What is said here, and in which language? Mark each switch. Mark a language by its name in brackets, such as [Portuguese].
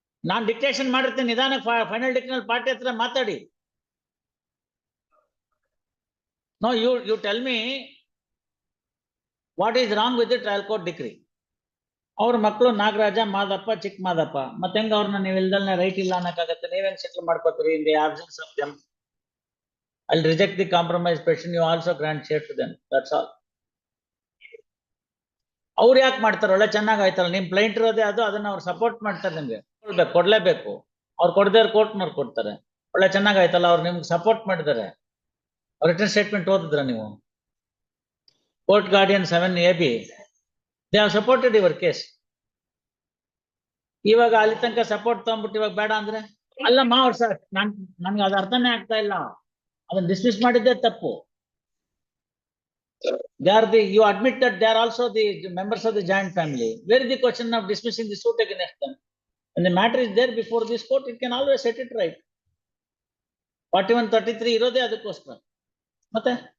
[Kannada] ನಾನ್ dictation ಮಾಡಿರ್ತೀನಿ, ನಿಧಾನ final dictation party ಹತ್ರ ಮಾತಾಡಿ. [English] No, you tell me what is wrong with the trial court decree. [Kannada] ಅವ್ರ ಮಕ್ಕಳು ನಾಗರಾಜ, ಮಾದಪ್ಪ, ಚಿಕ್ಕ ಮಾದಪ್ಪ. ಮತ್ತೆ ಹೆಂಗ ಅವ್ರನ್ನ ನೀವು ಇಲ್ದಲ್ನೇ ರೈಟ್ ಇಲ್ಲ ಅನ್ನಕ್ಕಾಗತ್ತೆ? ನೀವೇನ್ ಸೆಟ್ಲ್ ಮಾಡ್ಕೋತೀರಿ? [English] In the absence of them I'll reject the compromise petition. You also grant share to them. That's all. [Kannada] ಅವ್ರು ಯಾಕೆ ಮಾಡ್ತಾರೆ? ಒಳ್ಳೆ ಚೆನ್ನಾಗ್ ಆಯ್ತಲ್ಲ, ನಿಮ್ ಪ್ಲೈಂಟ್ ಇರೋದೇ ಅದು, ಅದನ್ನ ಅವ್ರು ಸಪೋರ್ಟ್ ಮಾಡ್ತಾರೆ. ನಿಮ್ಗೆ ಕೊಡ್ಲೇಬೇಕು. ಅವ್ರು ಕೊಡದೇ ಕೋರ್ಟ್ನವ್ರು ಕೊಡ್ತಾರೆ. ಒಳ್ಳೆ ಚೆನ್ನಾಗ್ ಆಯ್ತಲ್ಲ, ಅವ್ರು ನಿಮ್ಗೆ ಸಪೋರ್ಟ್ ಮಾಡಿದ್ದಾರೆ. [English] return statement [Kannada] ಓದಿದ್ರ ನೀವು? [English] Court guardian 7AB, they have supported your case. [Kannada] ಇವಾಗ ಅಲ್ಲಿ ತನಕ ಸಪೋರ್ಟ್ ತಗೊಂಡ್ಬಿಟ್ಟು ಇವಾಗ ಬೇಡ ಅಂದ್ರೆ ಅಲ್ಲಮ್ಮ. ಅವ್ರು ಸರ್, ನನ್ಗೆ ಅದು ಅರ್ಥನೇ ಆಗ್ತಾ ಇಲ್ಲ. ಅದನ್ನ ಡಿಸ್ಮಿಸ್ ಮಾಡಿದ್ದೇ ತಪ್ಪು. [English] You admit that they are also the members of the joint family. Where is the question of dismissing the suit against them? When the matter is there before this court, it can always set it right. 4133 [Kannada] irode adakoskara. Matte?